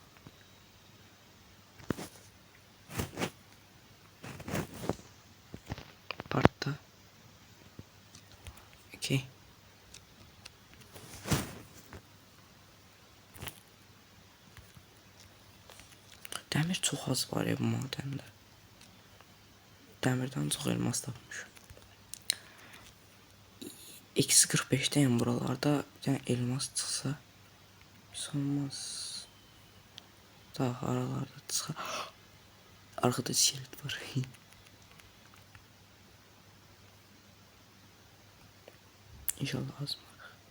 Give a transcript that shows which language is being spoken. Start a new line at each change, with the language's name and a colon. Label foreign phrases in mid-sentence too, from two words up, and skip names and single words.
Azerbaijani: Partda. Okey. Dəmir çox az var ya bu madəndə. Dəmirdən çox elmas tapmışım.
Turkish: Eksi 45'teyim buralarda.
Azerbaijani: Yani elmas çıxsa hiç olmaz. Daha aralarda çıxa.
Turkish: Arkada iskelet var.
Azerbaijani: İnşallah azmar.